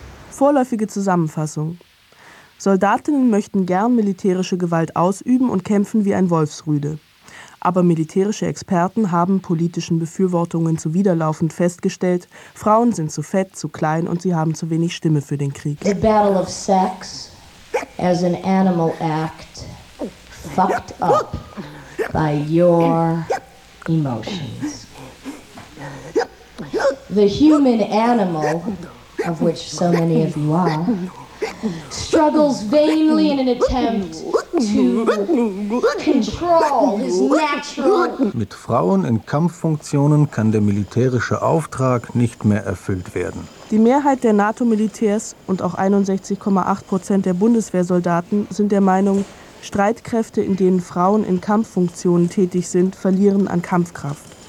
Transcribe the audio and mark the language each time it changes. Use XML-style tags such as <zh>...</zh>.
<de>Vorläufige Zusammenfassung. Soldatinnen möchten gern militärische Gewalt ausüben und kämpfen wie ein Wolfsrüde. Aber militärische Experten haben politischen Befürwortungen zuwiderlaufend festgestellt, Frauen sind zu fett, zu klein und sie haben zu wenig Stimme für den Krieg.</de> <en>The battle of sex as an animal act fucked up by your emotions. The human animal, of which so many of you are, struggles vainly in an attempt to control his natural...</en> <de>Mit Frauen in Kampffunktionen kann der militärische Auftrag nicht mehr erfüllt werden. Die Mehrheit der NATO-Militärs und auch 61,8% der Bundeswehrsoldaten sind der Meinung, Streitkräfte, in denen Frauen in Kampffunktionen tätig sind, verlieren an Kampfkraft.</de>